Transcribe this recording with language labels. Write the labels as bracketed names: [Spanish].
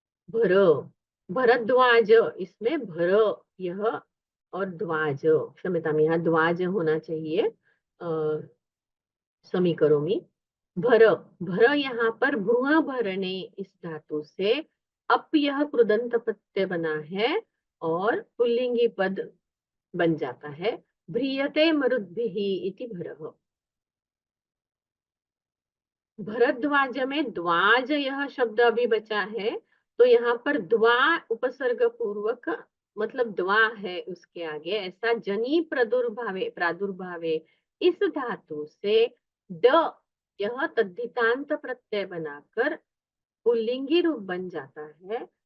[Hindi] भर, भरद्वाज, इसमें भर यह और द्वाज, [Sanskrit] क्षम्यताम [Hindi] यहाँ द्वाज होना चाहिए, [Sanskrit] समीकरोमि। [Hindi] भर, भर यहाँ पर [Sanskrit] भ्रुव भरणे, [Hindi] इस धातु से अप यह कृदंत प्रत्यय बना है और पुल्लिंगी पद बन जाता है। [Sanskrit] भ्रियते मरुद्भिः इति भरः। [Hindi] भरद्वाज में द्वाज यह शब्द अभी बचा है, तो यहाँ पर द्वा उपसर्ग पूर्वक, मतलब द्वा है उसके आगे, ऐसा [Sanskrit] जनी प्रादुर्भावे, [Hindi] प्रादुर्भावे इस धातु से ड यह तद्धितांत प्रत्यय बनाकर पुल्लिंगी रूप बन जाता है।